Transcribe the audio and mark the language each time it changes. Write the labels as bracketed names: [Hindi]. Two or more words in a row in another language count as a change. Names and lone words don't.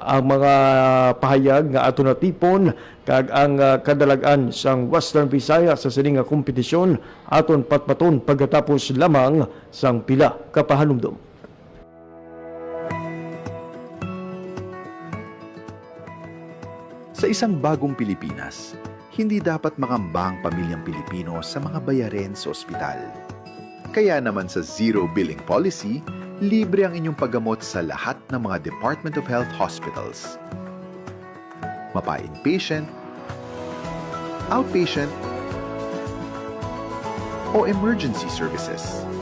[Hiligaynon] Ang mga pahayag nga ato natipon kag ang kadalagan sang Western Visayas sa sining nga kompetisyon aton patpaton pagkatapos lamang sang pila ka pahanumdom. [Filipino] Sa isang bagong Pilipinas, hindi dapat mangamba ang pamilyang Pilipino sa mga bayarin sa ospital. Kaya naman sa Zero Billing Policy, libre ang inyong paggamot sa lahat ng mga Department of Health hospitals. Mapa-inpatient, outpatient, o [English] emergency services.